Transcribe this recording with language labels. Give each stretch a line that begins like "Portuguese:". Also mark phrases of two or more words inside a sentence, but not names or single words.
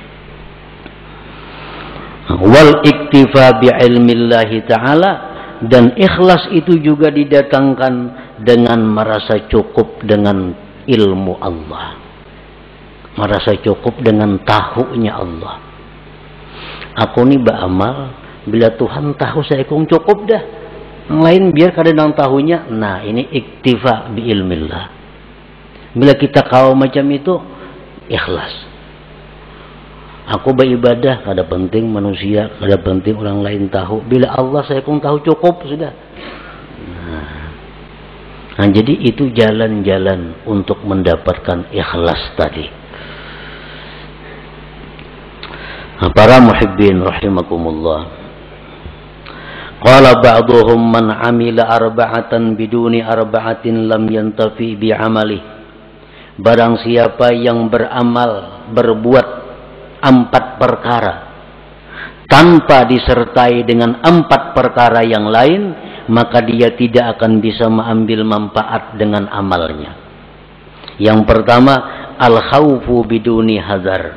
Arabic: والاكتفاء بعلم الله تعالى,
Indonesian: dan ikhlas itu juga didatangkan dengan merasa cukup dengan ilmu Allah, merasa cukup dengan tahunya Allah. Aku nih beramal, bila Tuhan tahu saya kong cukup dah, yang lain biar kadang tahunya. Nah, ini
Arabic: اكتفاء بعلم الله.
Indonesian: Bila kita kau macam itu, ikhlas. Aku beribadah, kada penting manusia, kada penting orang lain tahu. Bila Allah saya kong tahu cukup sudah. Nah, jadi itu jalan-jalan untuk mendapatkan ikhlas tadi. Para
Arabic: محبين رحمكم الله. قال بعضهم من عمل أربعة بدون أربعة لم ينتفع بعمله.
Indonesian: Barang siapa yang beramal, berbuat 4 perkara tanpa disertai dengan 4 perkara yang lain, maka dia tidak akan bisa mengambil manfaat dengan amalnya. Yang pertama,
Arabic: الخوف بدون حذر.